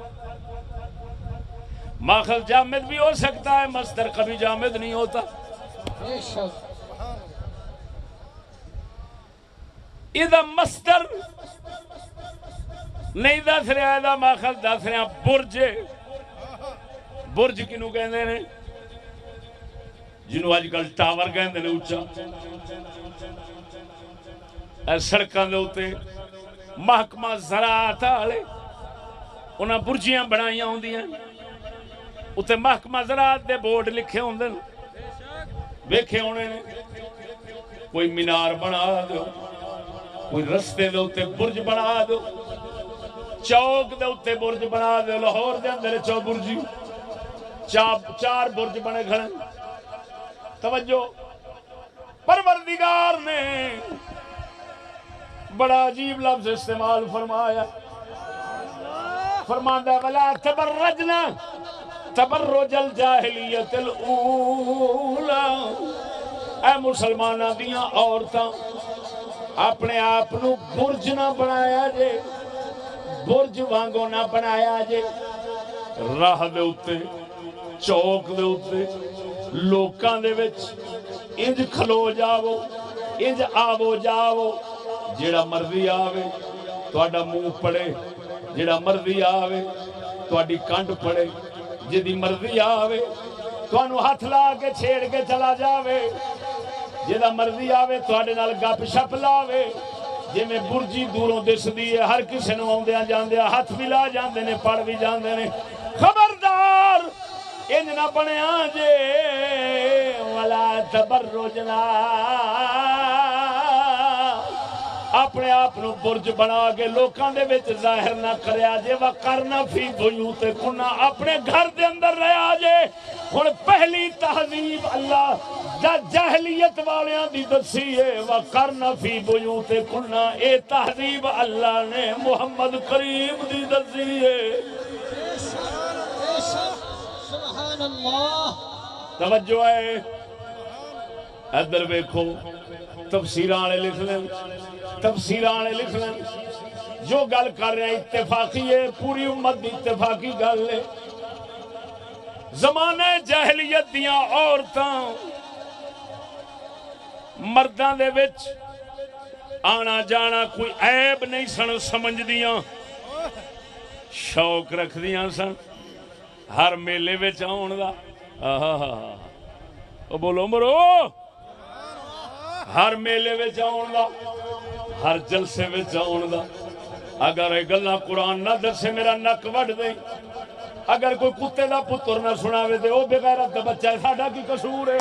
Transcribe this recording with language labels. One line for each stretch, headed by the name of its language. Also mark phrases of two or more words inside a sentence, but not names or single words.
Urdu: ماخذ جامد بھی ہو سکتا ہے مصدر کبھی جامد نہیں ہوتا
Punjabi: اذا مصدر نہیں دس رہا ہے ماخذ دس رہا برج برج کنو کہندے نے جنہوں آج کل ٹاور کہندے نے اونچا اے سڑکاں دے اوتے محکمہ زراعت والے انہاں برجیاں بنائیاں ہوندیاں اوتے محکمہ زراعت دے بورڈ لکھے ہوندے ویکھے ہونے نے کوئی مینار بنا دو کوئی رستے دے اوتے برج بنا دو چوک دے اوتے برج بنا دو لاہور دے اندر چو برجی چار برج بنے کھڑے توجہ پروردگار نے بڑا عجیب لفظ استعمال فرمایا فرماندا
Arabic: ولا تبرجنا تبرج الجاہلیت الاولا
Punjabi: اے مسلماناں دیاں عورتاں اپنے آپ نو برج نہ بنایا جے برج وانگو نہ بنایا جے راہ دے اوتے چوک دے اوتے لوکاں دے وچ انج کھلو جاؤ انج آو جاو جیڑا مرضی آوے تہاڈا منہ پڑے جیڑا مرضی آوے تہاڈی کنڈ پڑے جدی مرضی آوے تانوں ہاتھ لا کے چھیڑ کے چلا جاوے جدا مرضی آوے تہاڈے نال گپ شپ لاوے جی میں برجی دوروں دسدی ہے ہر کسی نوں آندیاں جاندیاں ہاتھ بھی لا جاندے نے پڑھ بھی جاندے نے خبردار انج نہ بنیا جے
Arabic: ولا تبرجنا
Punjabi: اپنے آپ نو برج بنا کے لوکاں دے وچ ظاہر نہ کریا جے
Arabic: وقرنا فی بیوتکنا
Punjabi: اپنے گھر دے اندر رہیا جے ہن پہلی تہذیب اللہ جاہلیت والیاں دی دسی ہے
Arabic: وقرنا فی بیوتکنا
Punjabi: اے تہذیب اللہ نے محمد کریم دی دسی ہے
Arabic: سبحان اللہ
Punjabi: توجہ ہے ادھر ویکھو تفسیراں والے لکھ لیں تفسیراں والے لکھ لیں جو گل کر رہے ہیں اتفاقی ہے پوری امت دی اتفاقی گل ہے زمانے جاہلیت دیاں عورتاں مرداں دے وچ آنا جانا کوئی عیب نہیں سن سمجھدیاں شوق رکھدیاں سن ہر میلے وچ آن دا او بولو مرو ہر میلے وچ آن دا ہر جلسے وچ آن دا اگر یہ گلاں قرآن نہ دسے میرا نک وڈ دے اگر کوئی کتے دا پتر نہ سناوے تے او بے غیرت دا بچہ ہے ساڈا کی قصور ہے